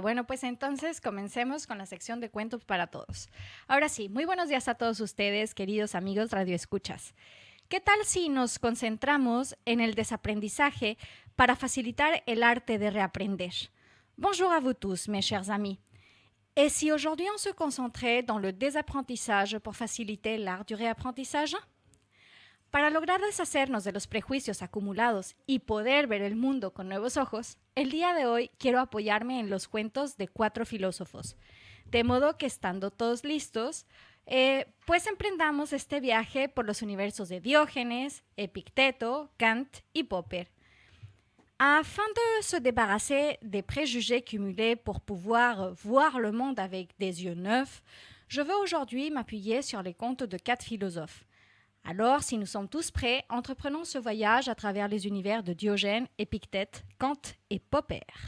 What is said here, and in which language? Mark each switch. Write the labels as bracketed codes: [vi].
[es] Bueno, pues entonces comencemos con la sección de cuentos para todos. Ahora sí, muy buenos días a todos ustedes, queridos amigos radioescuchas. ¿Qué tal si nos concentramos en el desaprendizaje para facilitar el arte de reaprender? [fr] Bonjour à vous tous, mes chers amis. Et si aujourd'hui on se concentrait dans le désapprentissage pour faciliter l'art du réapprentissage? [es] Para lograr deshacernos de los prejuicios acumulados y poder ver el mundo con nuevos ojos, el día de hoy quiero apoyarme en los cuentos de 4 filósofos. De modo que estando todos listos, pues emprendamos este viaje por los universos de Diógenes, Epicteto, Kant y Popper. [fr] Afin de se débarrasser des préjugés cumulés pour pouvoir voir le monde avec des yeux neufs, je veux aujourd'hui m'appuyer sur les contes de 4 philosophes. Alors, si nous sommes tous prêts, entreprenons ce voyage à travers les univers de Diogène, Épictète, Kant et Popper.